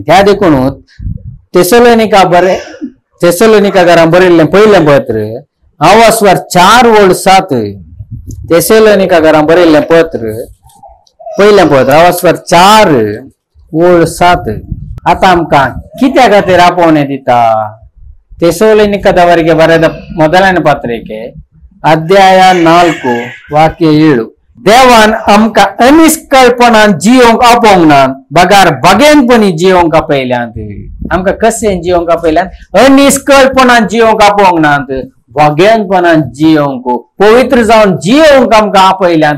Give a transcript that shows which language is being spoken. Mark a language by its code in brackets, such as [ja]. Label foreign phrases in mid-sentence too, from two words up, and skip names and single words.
[kok] त्या देखून तेसलोनिकाकारांक बरयल्लें पयलें पत्र आवास्वार 4:7 तेसलोनिकाकारांक बरयल्लें पत्र पयलें पत्र आवास्वार 4:7 आतां आमकां कित्या खातीर आपोवणें दिता? [kn] ತೆಸಲೋನಿಕದವರಿಗೆ ಬರೆದ ಮೊದಲನೇ ಪತ್ರಿಕೆ [kok] अध्याय 4 वाक्य 7 देवान आमकां अनिष्कळपणान जियोंक आपोवंक ना बगार बगेनपणी जियोंक आपयल्यात. आमकां कशें जियोंक आपयल्यात? अनिष्कळपणान जियोंक आपोवंक नात, बगेनपणान जियोंक पवित्र जावन जियोंक आमकां आपयल्यात.